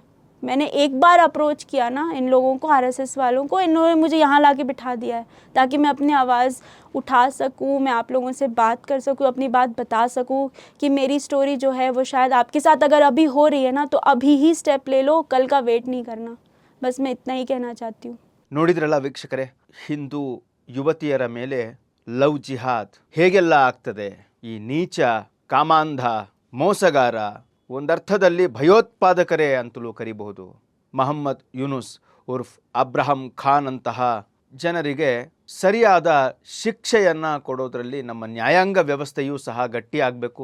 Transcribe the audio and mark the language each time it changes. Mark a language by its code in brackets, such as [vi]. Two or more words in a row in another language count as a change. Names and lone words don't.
[hi] मैंने एक बार अप्रोच किया ना इन लोगों को, RSS वालों को, इन्होंने मुझे यहाँ ला के बिठा दिया है ताकि मैं अपनी आवाज़ उठा सकूँ, मैं आप लोगों से बात कर सकूँ, अपनी बात बता सकूँ कि मेरी स्टोरी जो है वो शायद आपके साथ अगर अभी हो रही है ना, तो अभी ही स्टेप ले लो, कल का वेट नहीं करना। बस मैं इतना ही कहना चाहती हूँ। [kn] ನೋಡಿದ್ರಲ್ಲ ವೀಕ್ಷಕರೇ, ಹಿಂದೂ ಯುವತಿಯರ ಮೇಲೆ ಲವ್ ಜಿಹಾದ್ ಹೇಗೆಲ್ಲ ಆಗ್ತದೆ. ಈ ನೀಚ, ಕಾಮಾಂಧ, ಮೋಸಗಾರ, ಒಂದರ್ಥದಲ್ಲಿ ಭಯೋತ್ಪಾದಕರೇ ಅಂತಲೂ ಕರಿಬಹುದು. ಮೊಹಮ್ಮದ್ ಯೂನುಸ್ ಉರ್ಫ್ ಅಬ್ರಹಂ ಖಾನ್ ಅಂತಹ ಜನರಿಗೆ ಸರಿಯಾದ ಶಿಕ್ಷೆಯನ್ನು ಕೊಡೋದರಲ್ಲಿ ನಮ್ಮ ನ್ಯಾಯಾಂಗ ವ್ಯವಸ್ಥೆಯೂ ಸಹ ಗಟ್ಟಿಯಾಗಬೇಕು.